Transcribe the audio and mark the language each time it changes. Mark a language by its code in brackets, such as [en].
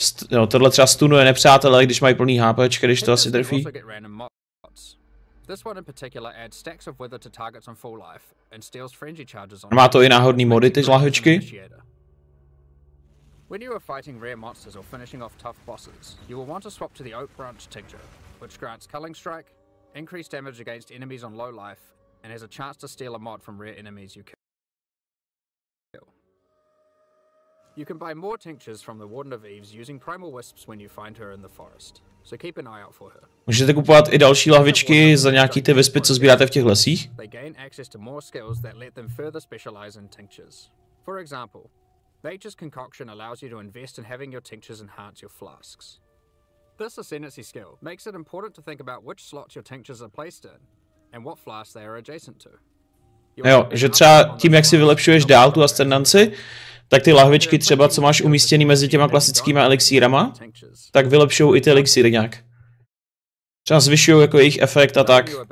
[cs] Jo, tohle třeba stunuje nepřátelé, když mají plný HPčka, když to asi trefí. Má to i náhodný mody, ty lahvičky. [en] When you are fighting rare monsters or finishing off tough bosses, you will want to swap to the Oak Branch Tincture, which grants Culling Strike, increased damage against enemies on low life, and has a chance to steal a mod from rare enemies you kill. You can buy more tinctures from the Warden of Eves using Primal Wisps when you find her in the forest, so keep an eye out for her. [cs] Můžete kupovat i další lahvičky za nějaký ty vyspy, co sbíráte v těch lesích. [en] They gain access to more skills that let them further specialize in tinctures. For example, Nature's Concoction allows you to invest in having your tinctures enhance your flasks. This ascendancy skill makes it important to think about which slots your tinctures are placed in and what flasks they are adjacent to. [cs] Jo, že třeba tím, jak si vylepšuješ dál tu ascendanci, tak ty lahvičky třeba, co máš umístěný mezi těma klasickýma elixírama, tak vylepšují i ty elixíry nějak. Třeba zvyšují jako jejich efekt a tak.